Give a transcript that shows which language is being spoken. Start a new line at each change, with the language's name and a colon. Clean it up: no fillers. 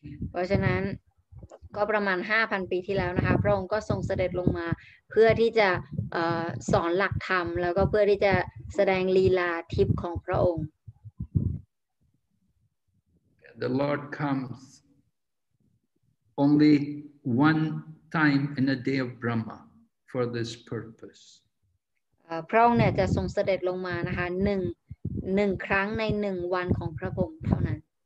Thai: เพราะฉะนั้นก็ประมาณ 5,000 ปีที่แล้วนะคะพระองค์ก็ทรงเสด็จลงมาเพื่อที่จะสอนหลักธรรมแล้วก็เพื่อที่จะแสดงลีลาทิพย์ของพระองค์
English: The Lord comes only one time in a day of Brahma for this purpose.
Thai: พระองค์เนี่ยจะทรงเสด็จลงมานะคะหนึ่งครั้งใน1 วันของพระพรหมเท่านั้น